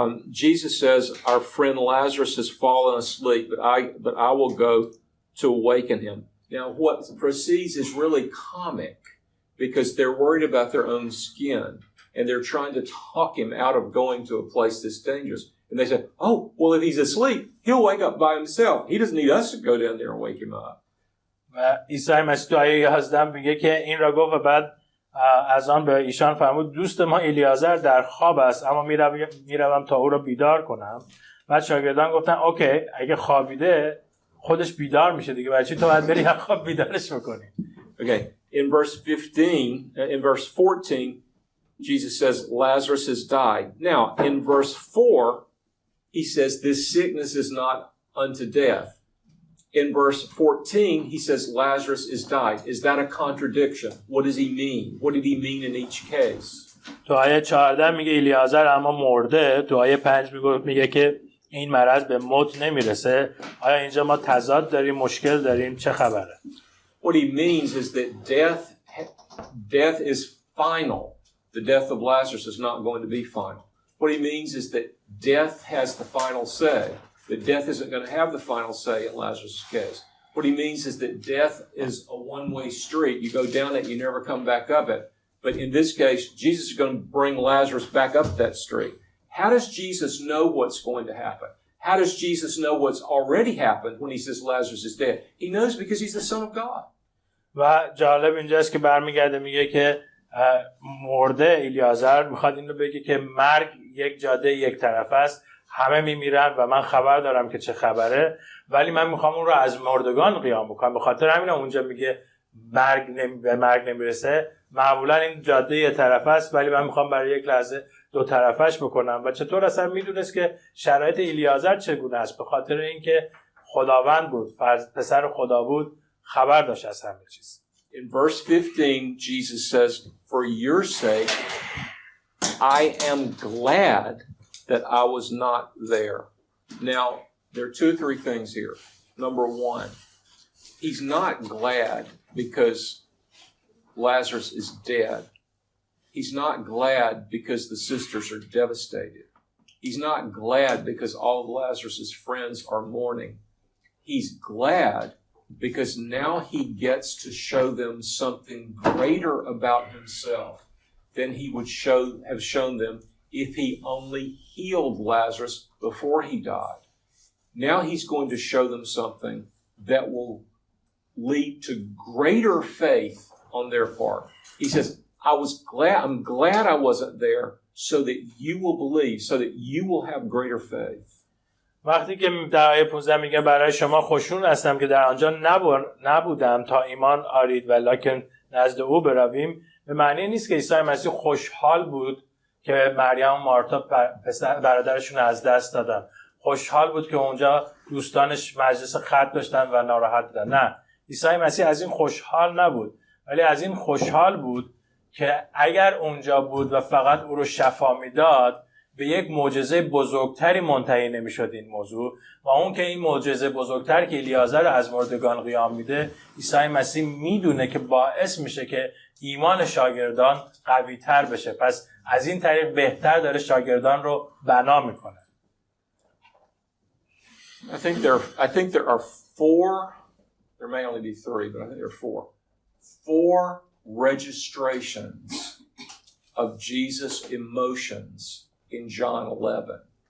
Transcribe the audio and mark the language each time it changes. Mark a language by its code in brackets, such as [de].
[en] Jesus says, our friend Lazarus has fallen asleep, but I will go to awaken him. Now, what proceeds is really comic because they're worried about their own skin and they're trying to talk him out of going to a place that's dangerous. And they say, oh, well, if he's asleep, he'll wake up by himself. He doesn't need us to go down there and wake him up. [fa] و عیسی مسیح تو آیه 11 میگه که این را گفت و بعد از آن به ایشان فرمود دوست ما الیازر در خواب است اما میروم تا او را بیدار کنم. بعد شاگردان گفتن اوکی اگه خوابیده خودش بیدار میشه دیگه، برای چی تو باید بری از خواب بیدارش بکنی؟ [en] Okay, in verse 14, Jesus says Lazarus has died. Now, in verse 4, he says this sickness is not unto death. In verse 14, he says Lazarus is died. Is that a contradiction? What does he mean? What did he mean in each case? [fa] تو آیه 14 میگه الیازر اما مرده، تو آیه 5 میگه که این مرض به موت نمیرسه. آیا اینجا ما تضاد داریم، مشکل داریم، چه خبره؟ [en] What he means is that death is final. The death of Lazarus is not going to be final. What he means is that death has the final say. That death isn't going to have the final say in Lazarus' case. What he means is that death is a one-way street. You go down it, you never come back up it. But in this case, Jesus is going to bring Lazarus back up that street. How does Jesus know what's going to happen? How does Jesus know what's already happened when he says Lazarus is dead? He knows because he's the Son of God. [fa] و جالب اینجاست که برمیگرده میگه که مرده الیازر میخواد این رو بگه که مرگ یک جاده یک طرف است، همه میمیرن و من خبر دارم که چه خبره، ولی من میخوام اون رو از مردگان قیام بکنم. به خاطر همین اونجا میگه به مرگ نمیرسه. معمولا این جاده یک طرف است ولی من میخوام برای یک لحظه دو طرفش بکنم. و چطور اصلا میدونست که شرایط الیازر چگونه است؟ به خاطر اینکه خداوند بود، پسر خدا بود، خبر داشت از همه چیز. [en] In verse 15, Jesus says, "For your sake, I am glad that I was not there." Now, there are 2 or 3 things here. Number 1, he's not glad because Lazarus is dead. He's not glad because the sisters are devastated. He's not glad because all of Lazarus's friends are mourning. He's glad because now he gets to show them something greater about himself than he would have shown them if he only healed Lazarus before he died. Now he's going to show them something that will lead to greater faith on their part. He says, I'm glad I wasn't there so that you will believe, so that you will have greater faith. [fa] وقتی که در آیه 15 میگه برای شما خوشنود هستم که در آنجا نبودم تا ایمان آرید ولکن نزد او برویم، به معنی نیست که عیسی مسیح خوشحال بود که مریم و مارتا برادرشون از دست دادن، خوشحال بود که اونجا دوستانش مجلس خط داشتن و ناراحت بودن. نه، عیسی مسیح از این خوشحال نبود، ولی از این خوشحال بود که اگر اونجا بود و فقط او رو شفا میداد، به یک معجزه بزرگتری منتهی نمیشد این موضوع، و اون که این معجزه بزرگتر که الیازر رو از مردگان قیام میده، عیسی مسیح میدونه که باعث میشه که ایمان شاگردان قوی تر بشه. پس از این طریق بهتر داره شاگردان رو بنا میکنه. [en] I think there are 4, there may only be 3, but I think there are 4 registrations of Jesus' emotions in John 11.